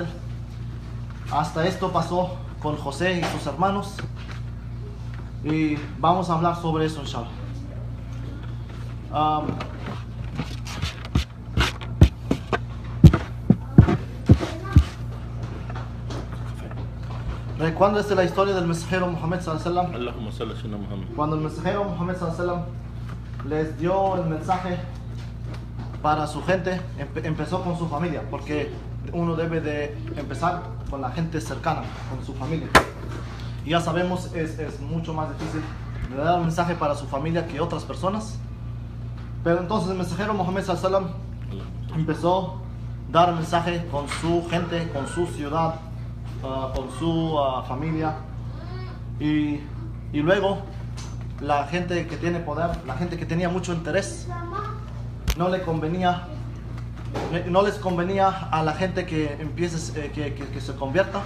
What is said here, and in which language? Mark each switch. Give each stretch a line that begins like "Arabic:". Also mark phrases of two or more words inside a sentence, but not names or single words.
Spanish: Hasta esto pasó con José y sus hermanos, y vamos a hablar sobre eso, inshallah. ¿Recuerdas la historia del mensajero Muhammad
Arabic: صلى الله عليه وسلم?
Spanish: Cuando el mensajero Muhammad
Arabic: صلى الله عليه وسلم
Spanish: les dio el mensaje para su gente, empezó con su familia, porque uno debe de empezar con la gente cercana, con su familia. Y ya sabemos, es mucho más difícil de dar un mensaje para su familia que otras personas. Pero entonces el mensajero Muhammad
Arabic: صلى الله عليه وسلم
Spanish: empezó a dar el mensaje con su gente, con su ciudad, con su familia. Y luego la gente que tiene poder, la gente que tenía mucho interés, no les convenía a la gente que empiece, que se convierta.